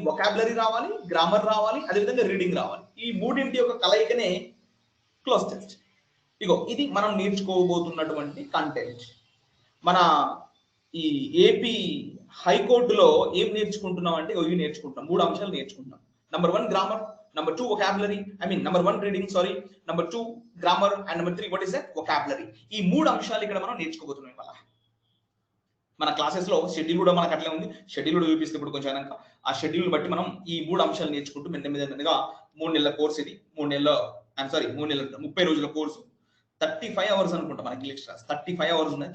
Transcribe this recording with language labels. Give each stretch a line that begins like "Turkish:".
Telugu: Vocabulary రావాలి, grammar రావాలి, అదేవిధంగా రీడింగ్ రావాలి. ఈ మూడింటి యొక్క కలయికనే క్లోజ్ టెస్ట్. ఇగో ఇది మనం నేర్చుకోబోతున్నటువంటి కంటెంట్. మన ఈ ఏపీ హైకోర్టులో ఏం నేర్చుకుంటున్నాం అంటే ఇవి నేర్చుకుంటాం. 3 అంశాలు నేర్చుకుంటాం.
English: Number 1 grammar, number 2 vocabulary, number 1 reading, number 2 grammar, and number 3 what is that? vocabulary.
Telugu: ఈ 3 అంశాలు ఇక్కడ మనం నేర్చుకోబోతున్నాం ఇవాళ. మన క్లాసెస్ లో షెడ్యూల్ కూడా మనకు అట్లే ఉంది. షెడ్యూల్ కూడా చూపిస్తే ఇప్పుడు కొంచెం అయినాక ఆ షెడ్యూల్ బట్టి మనం ఈ 3 అంశాలు నేర్చుకుంటూ మెల్లమెల్లగా 3 నెలల కోర్స్ ఇది. 3 నెలల 30 రోజుల కోర్సు. 35 అవర్స్ అనుకుంటా మనకి లెక్చర్స్. 35 అవర్స్ ఉన్నాయి.